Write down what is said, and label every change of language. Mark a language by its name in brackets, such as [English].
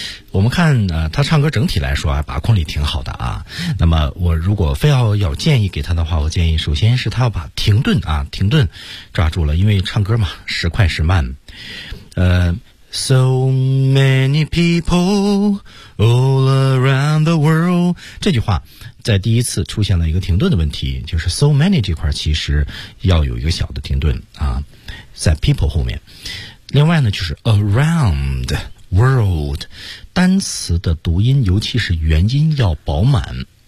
[Chinese] 我们看他唱歌整体来说啊，把控力挺好的啊。那么我如果非要有建议给他的话，我建议首先是他要把停顿啊，停顿抓住了，因为唱歌嘛，时快时慢。 [English] So many people all around the world. [Chinese] 这句话在第一次出现了一个停顿的问题，就是 [English] so many [Chinese] 这块其实要有一个小的停顿啊，在 people 后面。另外呢，就是 [English] around world [Chinese] 单词的读音，尤其是元音要饱满。